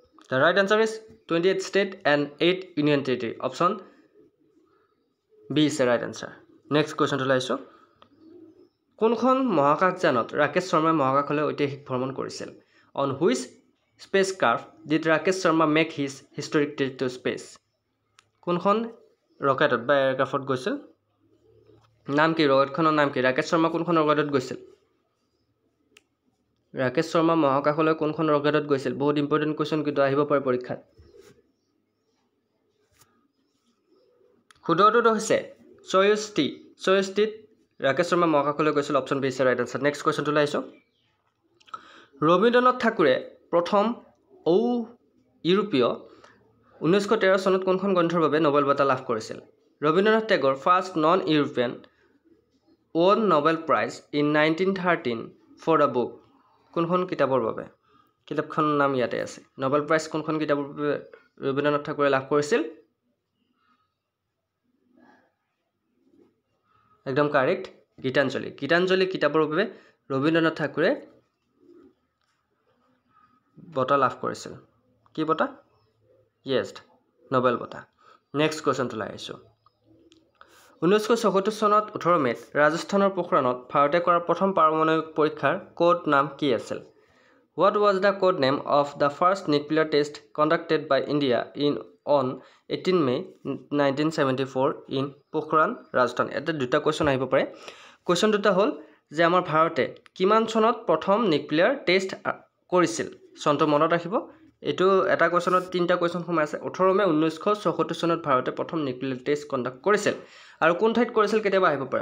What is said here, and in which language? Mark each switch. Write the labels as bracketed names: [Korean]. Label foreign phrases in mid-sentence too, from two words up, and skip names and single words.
[English] The right answer is 28 state and 8 union territory. Option B is the right answer. Next question to laiso. [Assamese] কোনখন মহাকাশযানত ৰাকেশ শৰ্মাই মহাকাশলৈ ঐতিহাসিক ভ্ৰমণ কৰিছিল? [English] On which spacecraft did Rakesh Sharma make his historic trip to space? [Assamese] কোনখন ৰকেটত বা এয়াৰক্ৰাফটত গৈছিল? নাম কি ৰকেটখনৰ নাম কি? ৰাকেশ শৰ্মা কোনখন ৰকেটত গৈছিল? ৰাকেশ শৰ্মা মহাকাশলৈ কোনখন ৰকেটত গৈছিল? বহুত [English] important question [Assamese] কিন্তু আহিব পাৰে পৰীক্ষাত। শুদ্ধটো হৈছে Soyuz T. Soyuz T ৰাকেশ শৰ্মা মহাকাশলৈ গৈছিল। [English] option B is right answer. next question [Assamese] লাইছো। ৰবীন্দ্ৰনাথ ঠাকুৰে প্ৰথম ইউৰোপীয় 1913 চনত কোনখন গ্ৰন্থৰ বাবে নোবেল বঁটা লাভ কৰিছিল? [English] Rabindranath Tagore first non European won Nobel Prize in 1913 for the book. [Assamese] কোনখন কিতাপৰ বাবে? কিতাপখনৰ নাম ইয়াতে আছে। নোবেল প্ৰাইজ কোনখন কিতাপৰ বাবে ৰবীন্দ্ৰনাথ ঠাকুৰে লাভ কৰিছিল? একদম কাৰেক্ট, গীতাঞ্জলি। গীতাঞ্জলি কিতাপৰ বাবে ৰবীন্দ্ৰনাথ ঠাকুৰে বঁটা লাভ কৰিছিল। কি বঁটা? ইয়েছ, নোবেল বঁটা। [English] next question [Assamese] লৈ আহিছোঁ। 1974 চনত 18 মেত ৰাজস্থানৰ পোখৰাণত ভাৰতে কৰা প্ৰথম পাৰমাণৱিক পৰীক্ষাৰ কোড নাম কি আছিল? [English] What was the code name of the first nuclear test conducted by India on 18 May 1974 in Pokhran, Rajasthan? [Assamese] এটা দুটা কোৱেশ্চন আহিব পাৰে। কোৱেশ্চন দুটা হ'ল যে আমাৰ ভাৰতে কিমান চনত প্ৰথম [English] nuclear test [Assamese] কৰিছিল? চনটো মনত ৰাখিব। এটো এটা কোৱেশ্চনত তিনটা কোৱেশ্চন সোমাই আছে। 18 মে 1974 চনত ভাৰতে প্ৰথম [English] nuclear test conduct [Assamese] কৰিছিল। আৰু কোন ঠাইত কৰিছিল কেতিয়াবা আহিব পাৰে?